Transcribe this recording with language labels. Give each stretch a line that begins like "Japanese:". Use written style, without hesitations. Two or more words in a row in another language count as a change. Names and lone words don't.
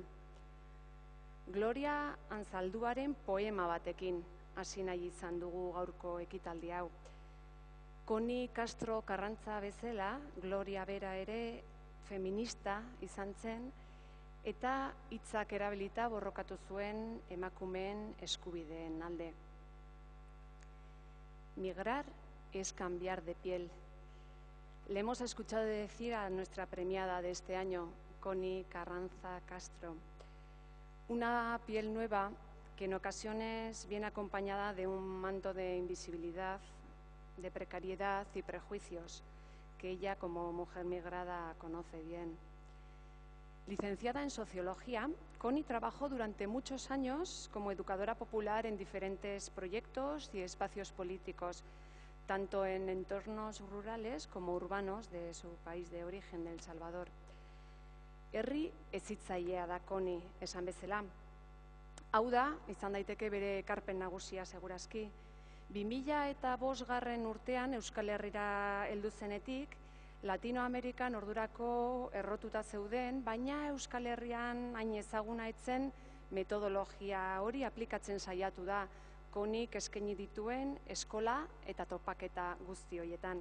Basque: Gloria Anzalduaren poema batekin hasi nahi izan dugu gaurko ekitaldi hau. Koni Castro Karrantza bezala, Gloria bera ere feminista izan zen eta hitzak erabilita borrokatu zuen emakumeen eskubideen alde.
Spanish: Migrar es cambiar de piel. Le hemos escuchado decir a nuestra premiada de este año, Koni Karrantza Castro, una piel nueva que en ocasiones viene acompañada de un manto de invisibilidad, de precariedad y prejuicios que ella como mujer migrada conoce bien. Licenciada en Sociología, Koni trabajó durante muchos años como educadora popular en diferentes proyectos y espacios políticos, tanto en entornos rurales como urbanos de su país de origen, El Salvador.
Basque: Herri hezitzailea da Koni, esan bezala. Hau da, izan daiteke bere ekarpen nagusia segurazki. 2005 urtean Euskal Herrira heldu zenetik, Latinoamerikan ordurako errotuta zeuden, baina Euskal Herrian hain ezaguna etzen metodologia hori aplikatzen saiatu da, Konik eskaini dituen eskola eta topaketa guzti horietan.